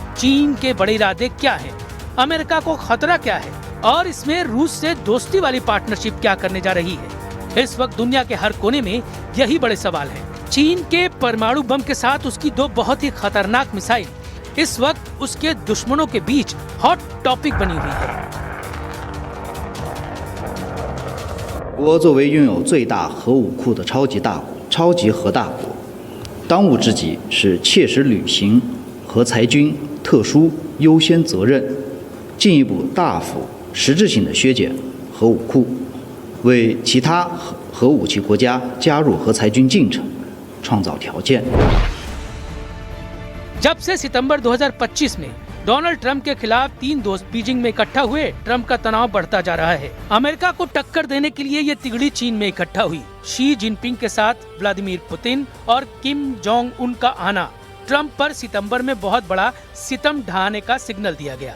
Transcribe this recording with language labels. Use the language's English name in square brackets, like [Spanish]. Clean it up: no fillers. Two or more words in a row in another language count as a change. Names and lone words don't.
[Hindi] चीन के बड़े इरादे क्या हैं? अमेरिका को खतरा क्या है और इसमें रूस से दोस्ती वाली पार्टनरशिप क्या करने जा रही है। इस वक्त दुनिया के हर कोने में यही बड़े सवाल हैं। चीन के परमाणु बम के साथ उसकी दो बहुत ही खतरनाक मिसाइल इस वक्त उसके दुश्मनों के बीच [English] hot topic [Hindi] बनी हुई है। [Chinese] 我作为拥有最大核武库的超级核大国，当务之急是切实履行核裁军特殊优先责任，进一步大幅实质性的削减核武库，为其他核武器国家加入核裁军进程创造条件。 [Hindi] जब से सितंबर 2025 में डोनाल्ड ट्रंप के खिलाफ 3 दोस्त बीजिंग में इकट्ठा हुए, ट्रंप का तनाव बढ़ता जा रहा है। अमेरिका को टक्कर देने के लिए ये तिगड़ी चीन में इकट्ठा हुई। शी जिनपिंग के साथ व्लादिमीर पुतिन और किम जोंग उन का आना ट्रंप पर सितंबर में बहुत बड़ा सितम ढाने का सिग्नल दिया गया।